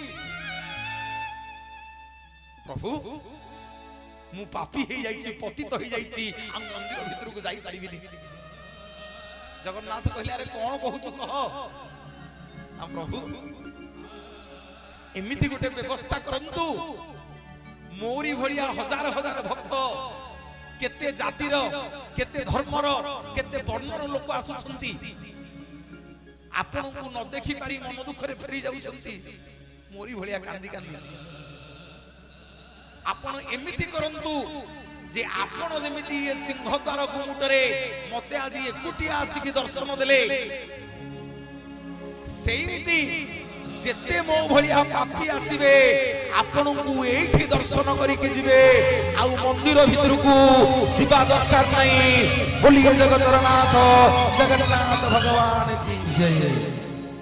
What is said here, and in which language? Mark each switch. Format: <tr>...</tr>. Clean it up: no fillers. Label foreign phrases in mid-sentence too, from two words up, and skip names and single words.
<or>ପ୍ରଭୁ ମୁ ପାପୀ ହେ ଯାଇଚି ପତିତ ହେ ଯାଇଚି ଆ ମନ୍ଦିର ଭିତର କୁ ଯାଇ ପାରିବିନି ଜଗନ୍ନାଥ କହିଲେ ଅରେ କଣ କହୁଛୁ କହ ଆ ପ୍ରଭୁ ଏମିତି ଗୋଟେ ବ୍ୟବସ୍ଥା କରନ୍ତୁ ମୋର ଭଲିଆ ହଜାର ହଜାର ଭକ୍ତ କେତେ ଜାତିର କେତେ ଧର୍ମର କେତେ ବର୍ଣ୍ଣର ଲୋକ ଆସୁଛନ୍ତି ଆପଣ କୁ ନ ଦେଖି ପାରି ମନ ଦୁଃଖ ରେ ଫେରି ଯାଉଛନ୍ତି ମୋର ଭଲିଆ କାନ୍ଦି କାନ୍ଦି ଆପଣ ଏମିତି କରନ୍ତୁ ଯେ ଆପଣ ଯେମିତି ଏ ସିଂହଦ୍ୱାର ଗୁମୁଟରେ ମତେ ଆଜି ଏକୁଟିଆ ଆସି କି ଦର୍ଶନ ଦେଲେ ସେମିତି ଯେତେ ମୋ ଭଲିଆ ପାପୀ ଆସିବେ ଆପଣ କୁ ଏଠି ଦର୍ଶନ କରି କି ଯିବେ ଆ ମନ୍ଦିର ଭିତର କୁ ଯିବା ଦରକାର ନାହିଁ ବୋଲି ଏ ଜଗନ୍ନାଥ ଜଗନ୍ନାଥ</or> <hi>भगवान की जय।</hi>